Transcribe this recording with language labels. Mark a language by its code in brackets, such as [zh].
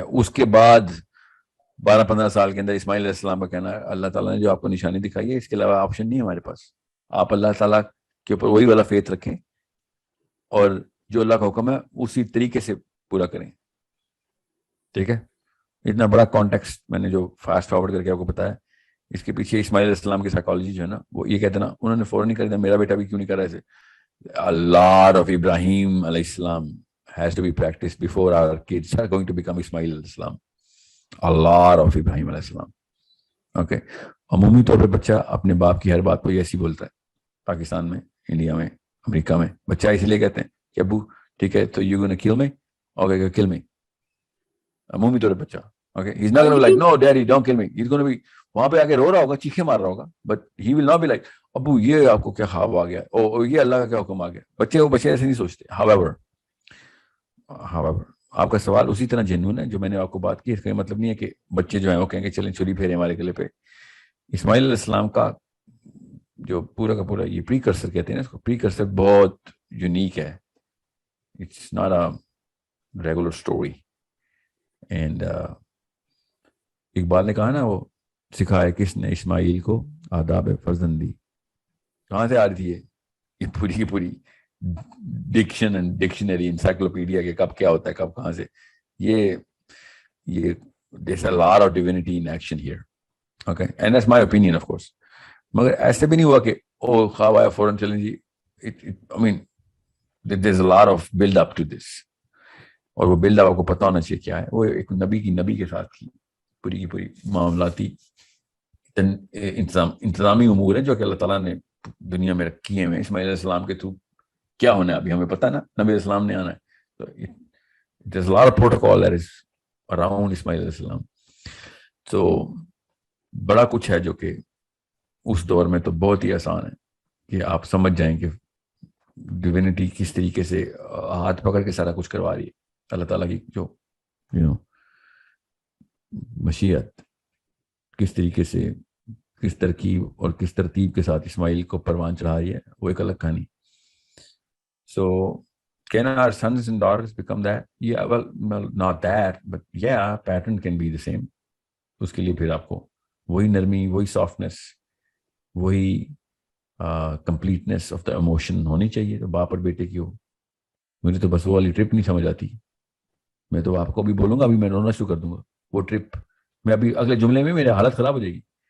[ur] اس کے بعد 12-15 سال کے اندر اسماعیل علیہ السلام کا کہنا ہے اللہ تعالیٰ نے جو آپ کو نشانی دکھائی ہے اس کے علاوہ آپشن نہیں ہے ہمارے پاس, آپ اللہ تعالیٰ کے اوپر وہی والا فیتھ رکھیں اور جو اللہ کا حکم ہے اسی طریقے سے پورا کریں, ٹھیک ہے. اتنا بڑا کانٹیکسٹ میں نے جو فاسٹ فارورڈ کر کے آپ کو بتایا, اس کے پیچھے اسماعیل علیہ السلام کی سائیکالوجی جو ہے نا, وہ یہ کہتے ہیں نا, انہوں نے فوراً نہیں کر دیا, میرا بیٹا بھی کیوں نہیں کر رہا ایسے. [en] A lot of Ibrahim alayhi salam has to be practiced before our kids are going to become Ismail alayhi salam. A lot of Ibrahim alayhi salam. Okay. [ur] عمومی طور پہ بچہ اپنے باپ کی ہر بات کو ایسی بولتا ہے. پاکستان میں, انڈیا میں, امریکہ میں بچہ اس لیے کہتے ہیں کہ ابو ٹھیک ہے تو [en] you gonna kill me? Okay, kill me. [ur] عمومی طور پہ بچہ, [en] okay, he's not gonna be like no daddy don't kill me. He's gonna be [ur] وہاں پہ آگے رو رہا ہوگا, چیخے مار رہا ہوگا, [en] but he will not be like [ur] ابو یہ آپ کو کیا خواب آ گیا, او یہ اللہ کا کیا حکم آ گیا. بچے ایسے نہیں سوچتے. however آپ کا سوال اسی طرح جنون ہے جو میں نے آپ کو بات کی. اس کا مطلب نہیں ہے کہ بچے جو ہیں وہ کہیں گے چلیں چھری پھیرے ہمارے گلے پہ. اسماعیل علیہ السلام کا جو پورا کا پورا یہ پری کرسر کہتے ہیں اس کو, پری کرسر بہت یونیک ہے. [en] It's not a regular story. [ur] And Iqbal نے کہا نا, وہ سکھایا کس نے اسماعیل کو آداب فرزندی. کہاں سے آ رہی تھی یہ پوری کی پوری ڈکشنری انسائکلوپیڈیا کے کب کیا ہوتا ہے کب کہاں سے. [en] یہ there's a lot of divinity in action here. Okay, and that's my opinion of course. [ur] مگر ایسے بھی نہیں ہوا کہ او خواب آیا فوراً چلیں جی. [en] I mean there's a lot of build up to this. [ur] اور وہ بلڈ اپ آپ کو پتہ ہونا چاہیے کیا ہے. وہ ایک نبی کے ساتھ کی پوری کی پوری معاملاتی انتظامی امور ہیں جو کہ اللہ تعالیٰ نے دنیا میں رکھی ہیں. اسماعیل علیہ السلام کے تھرو کیا ہونا ہے ابھی ہمیں پتہ نا, نبی علیہ السلام نے آنا ہے. [en] تو there's a lot of protocol that is around Ismail علیہ السلام. [ur] تو بڑا کچھ ہے جو کہ اس دور میں تو بہت ہی آسان ہے کہ آپ سمجھ جائیں کہ ڈیوینٹی کس طریقے سے ہاتھ پکڑ کے سارا کچھ کروا رہی ہے. اللہ تعالیٰ کی جو مشیت کس طریقے سے, کس ترکیب اور کس ترتیب کے ساتھ اسماعیل کو پروان چڑھا رہی ہے, وہ ایک الگ کہانی. [en] So can our sons and daughters become that? Yeah, well not that, but yeah, pattern can be the same. [ur] اس کے لیے پھر آپ کو وہی نرمی, وہی سافٹنس, وہی [en] completeness of the emotion [ur] ہونی چاہیے. تو باپ اور بیٹے کی ہو. مجھے تو بس وہ والی ٹرپ نہیں سمجھ آتی. میں تو آپ کو بھی بولوں گا, ابھی میں رونا شروع کر دوں گا. وہ ٹرپ میں ابھی اگلے جملے میں میری حالت خراب ہو جائے گی.